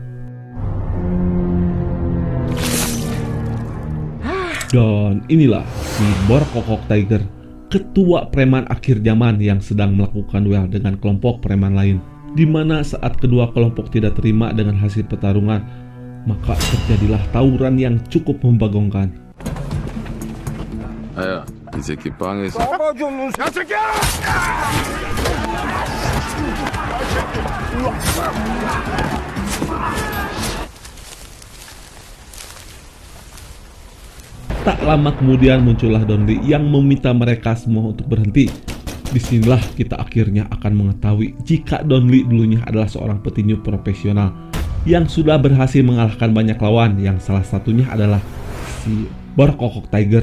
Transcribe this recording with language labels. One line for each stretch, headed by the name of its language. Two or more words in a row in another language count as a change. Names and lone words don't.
Indonesian: Dan inilah si Borkokok Tiger, ketua preman akhir zaman yang sedang melakukan duel dengan kelompok preman lain, di mana saat kedua kelompok tidak terima dengan hasil pertarungan, maka terjadilah tawuran yang cukup membagongkan.
Korean: 아야, 이 새끼 빵에서 야 새끼야!
Indonesian: Tak lama kemudian muncullah Don Lee yang meminta mereka semua untuk berhenti. Disinilah kita akhirnya akan mengetahui jika Don Lee dulunya adalah seorang petinju profesional yang sudah berhasil mengalahkan banyak lawan, yang salah satunya adalah si Borkokok Tiger.